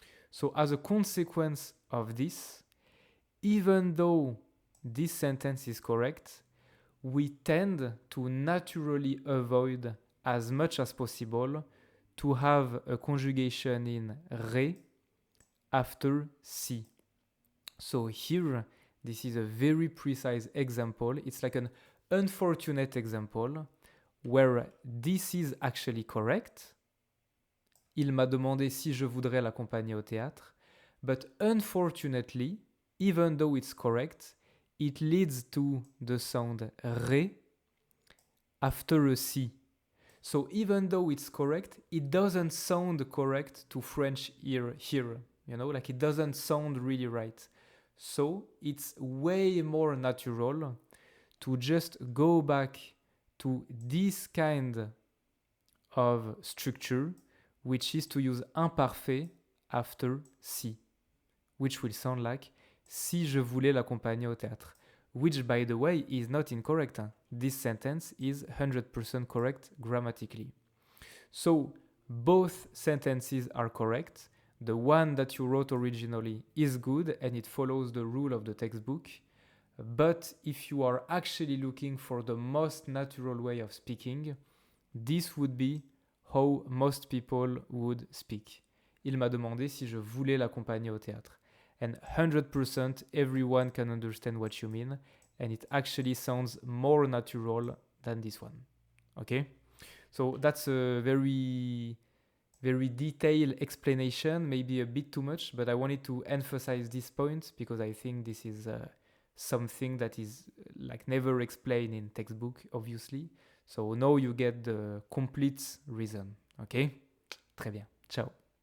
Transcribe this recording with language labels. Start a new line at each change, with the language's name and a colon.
English: So as a consequence of this, even though this sentence is correct, we tend to naturally avoid as much as possible to have a conjugation in ré after si. So here, this is a very precise example. It's like an unfortunate example where this is actually correct.
French: Il m'a demandé si je voudrais l'accompagner au théâtre.
English: But unfortunately, even though it's correct, it leads to the sound ré after a si. So even though it's correct, it doesn't sound correct to French ear here. You know, like it doesn't sound really right. So it's way more natural to just go back to this kind of structure, which is to use imparfait after si, which will sound like
French: si je voulais l'accompagner au théâtre,
English: which by the way is not incorrect. This sentence is 100% correct grammatically. So both sentences are correct. The one that you wrote originally is good and it follows the rule of the textbook. But if you are actually looking for the most natural way of speaking, this would be how most people would speak.
French: Il m'a demandé si je voulais l'accompagner au théâtre.
English: And 100% everyone can understand what you mean, and it actually sounds more natural than this one. Okay? So that's a very, very detailed explanation, maybe a bit too much, but I wanted to emphasize this point because I think this is something that is like never explained in textbook, obviously. So now you get the complete reason. Okay?
French: Très bien.
English: Ciao.